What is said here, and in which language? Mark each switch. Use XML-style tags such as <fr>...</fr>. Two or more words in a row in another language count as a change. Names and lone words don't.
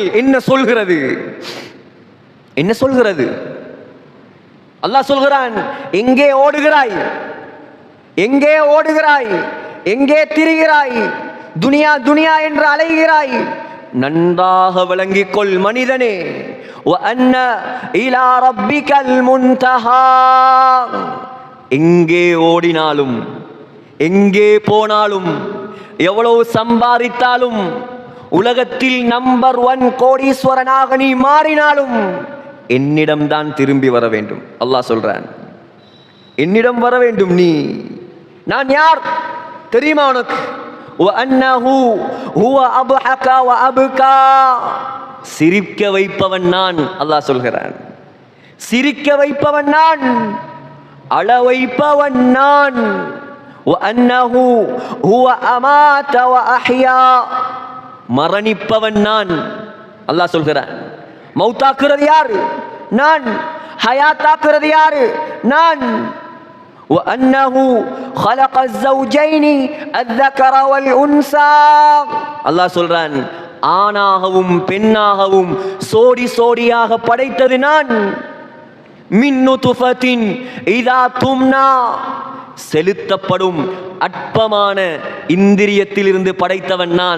<ta>என்ன சொல்கிறது? என்ன சொல்கிறது? அல்லாஹ் சொல்கிறான், எங்கே ஓடுகிறாய்? எங்கே ஓடுகிறாய்? எங்கே திரிகிறாய்? துனியா துனியா என்று அலைகிறாய். நன்றாக விளங்கிக் கொள் மனிதனே,</ta> <ar>وَأَنَّ إِلَى رَبِّكَ الْمُنْتَهَى.</ar> <ta>எங்கே ஓடினாலும், எங்கே போனாலும், எவ்வளவு சம்பாதித்தாலும், உலகத்தில் நம்பர் 1 கோடீஸ்வரனாக நீ மாறினாலும் என்னிடம்தான் திரும்பி வர வேண்டும். அல்லாஹ் சொல்றான், என்னிடம் வர வேண்டும். நீ, நான் யார் தெரியுமா உனக்கு?</ta> <ar>وَأَنَّهُ هُوَ أَضْحَكَ وَأَبْكَى.</ar> <ta>சிரிக்க வைப்பவன் நான். அல்லாஹ் சொல்கிறான், சிரிக்க வைப்பவன் நான், அழ வைப்பவன் நான்.</ta> <ar>وَأَنَّهُ هُوَ أَمَاتَ وَأَحْيَا.</ar> <ta>மரணிப்பவன் நான். அல்லாஹ் சொல்கிறான், மௌத்தாக்குறது யாரு? நான். ஹயாத்தாக்குறது யாரு? நான்.</ta> <ar>وَأَنَّهُ خَلَقَ الزَّوْجَيْنِ الذَّكَرَ وَالْأُنْثَى.</ar> <ta>அல்லாஹ் சொல்றான், ஆணாகவும் பெண்ணாகவும் சோடி சோடியாக படைத்தது நான்.</ta> <ar>من نطفة إذا تمنى.</ar> <ta>செலுத்தப்படும் அற்பமான இந்திரியத்திலிருந்து படைத்தவன் நான்.</ta>